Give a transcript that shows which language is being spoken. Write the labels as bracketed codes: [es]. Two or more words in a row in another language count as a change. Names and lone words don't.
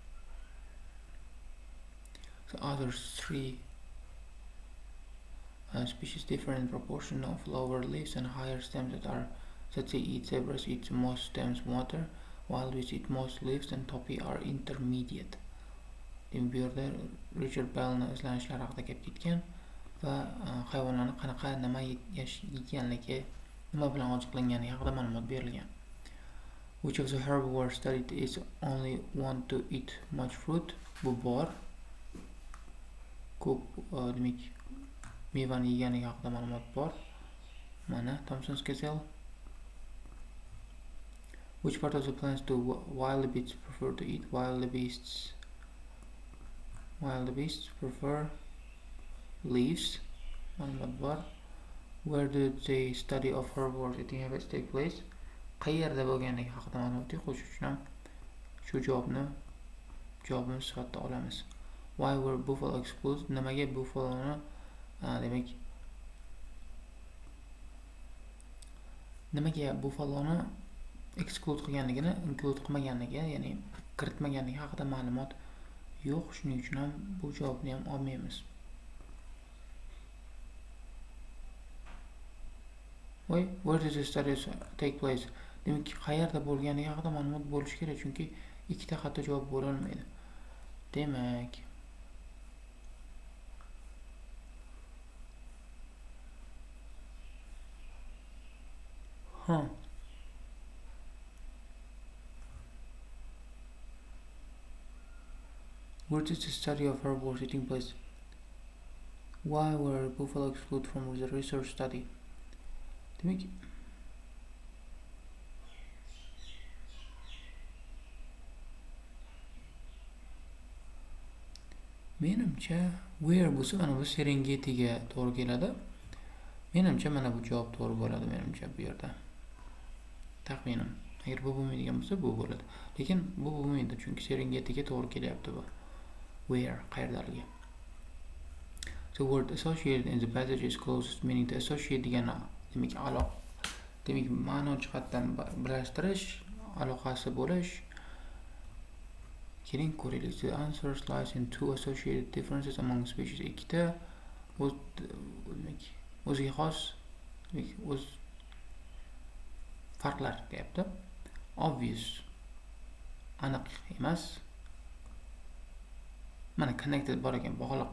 [en] The other 3 species differ in proportion of lower leaves and higher stems that they eat. Zebras eat most stems, water, wild beasts eat most leaves, and Topi are intermediate. [uz] Bu yerda Richard Bell'ni izlanishlari haqida gap ketgan va hayvonlarni qanaqa nima yeganligi, nima bilan oziqlangani haqida ma'lumot berilgan. [en] Which of the herbivores studied is only want to eat much fruit? [uz] Bu bor. Ko'p demak mevani yeganiga haqida ma'lumot bor. Mana Thompson's gazelle. [en] Which part of the plants do wild beasts prefer to eat? Wild beasts prefer leaves. [uz] Ma'lumot bor. [en] Where did the study of herbivores eating habits take place? [uz] Qayerda bo'lganligi haqida ma'lumot qo'shish uchun ham shu javobimiz sifatida olamiz. [en] Why were buffalo excluded? [uz] Nimaga buffaloni demak nimaga buffaloni exclude qilganligini, include qilmaganligi, ya'ni kiritmaganligi haqida ma'lumot yo'q. Shuning uchun ham bu javobni ham olmaymiz. [en] Where did the studies take place? [uz] Demak, qayerda bo'lganligi haqida ma'lumot bo'lishi kerak, chunki ikkita xato javob bo'la olmaydi. Demak, [en] where did the study of herbivores taking place? Why were buffalo excluded from the research study? [uz] Demak, menimcha where bo'lsa mana bu Serengetiga to'g'ri keladi. Menimcha mana bu javob to'g'ri bo'ladi menimcha bu yerda. Taxminim. Agar bu bo'lmaydigan bo'lsa, bu bo'ladi. Lekin bu bo'lmaydi, chunki Serengetiga to'g'ri kelyapti bu. [en] Where, qayerdaligi. The word associated in the passage is closest, meaning to associate [uz] degani demak demak ma'no jihatdan birlashtirish, aloqasi bo'lish. Keling ko'raylik. [en] The answer lies in two associated differences among species. [uz] Ikkita o'ziga xos o'z farqlar deyapti. Obvious, aniq emas. Mana connected bor ekan, bog'liq.